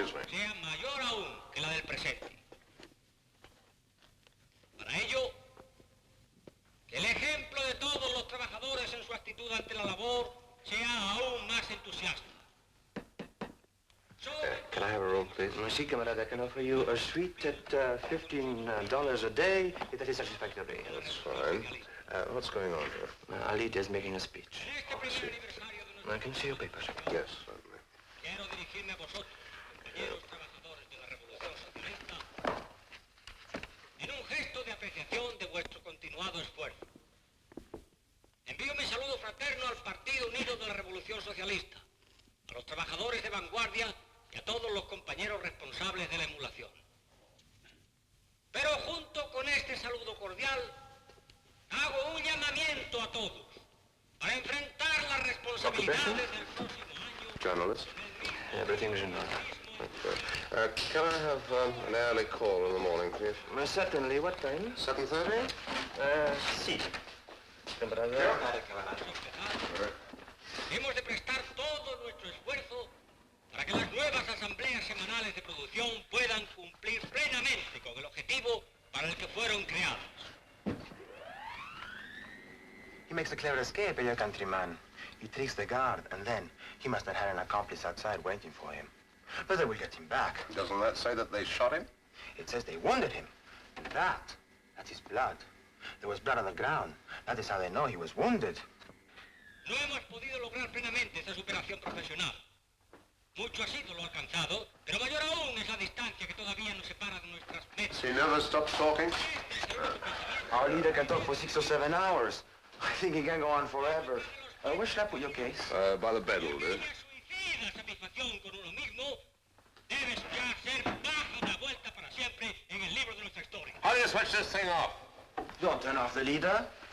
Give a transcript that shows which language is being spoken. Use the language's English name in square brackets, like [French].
[Spanish] sea mayor aún que la del presente. Para ello, que el ejemplo de todos los trabajadores en su actitud ante la labor sea aún más entusiasta. [English] Can I have a room, please? [Spanish] Sí, camarada, [English] I can offer you a suite at $15 a day, if that is satisfactory. That's fine. What's going on here? Alida is making a speech. I see. I can see your papers. Yes, certainly. [Spanish] Quiero dirigirme a vosotros, compañeros trabajadores de la Revolución Socialista, en un gesto de apreciación de vuestro continuado esfuerzo. Envío mi saludo fraterno al Partido Unido de la Revolución Socialista, a los trabajadores de vanguardia y a todos los compañeros responsables de la emulación. Pero junto con este saludo cordial, hago un llamamiento a todos para enfrentar las responsabilidades del próximo año. [English] Journalist? Everything's in order. Okay. Can I have an early call in the morning, please? Certainly. What time? 7:30? [Spanish] Sí. Camarada. Hemos de prestar todo nuestro esfuerzo para que las nuevas asambleas semanales de producción puedan cumplir plenamente con el objetivo para el que fueron creadas. [English] He makes a clever escape, your countryman. He tricks the guard, and then he must have had an accomplice outside waiting for him. But they will get him back. Doesn't that say that they shot him? It says they wounded him. And that's his blood. There was blood on the ground. That is how they know he was wounded. [Spanish] No hemos podido lograr plenamente esa superación profesional. Mucho ha sido lo alcanzado, pero mayor aún es la distancia que todavía nos separa de nuestras metas. [English] He never stops talking? Our leader can talk for 6 or 7 hours. I think he can go on forever. Where should I put your case? By the bed will do. [Spanish] Suicida satisfacción con uno mismo debe ya ser página vuelta para siempre en el libro de nuestra historia. [English] How do you switch this thing off? Don't turn off the leader.